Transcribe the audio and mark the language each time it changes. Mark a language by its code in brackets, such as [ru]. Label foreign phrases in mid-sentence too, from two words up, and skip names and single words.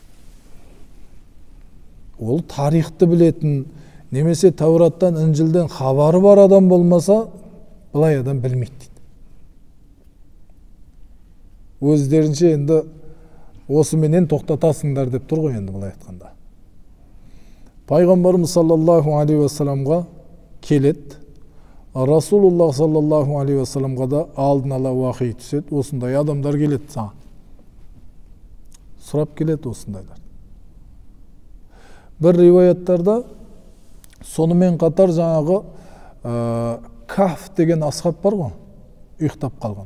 [kk] Ол тарихты білетін, немесе Тәураттан, Інжілден хабары бар адам болмаса, бұлай адам білмейді дейді. Өздерінше енді осыменен тоқтатасыңдар деп тұр ғой енді бұлай айтқанда. Пайғамбарымыз [ar] صلى الله عليه [kk] уассаламға келеді. Расулуллах [ar] صلى الله عليه [kk] уассаламға да алдын ала уахи түседі. Осындай адамдар келеді саған. Сұрап келеді осындайлар. Бір риуаяттарда сонымен қатар жаңағы Каф деген асхаб бар ғой, ұйықтап қалған.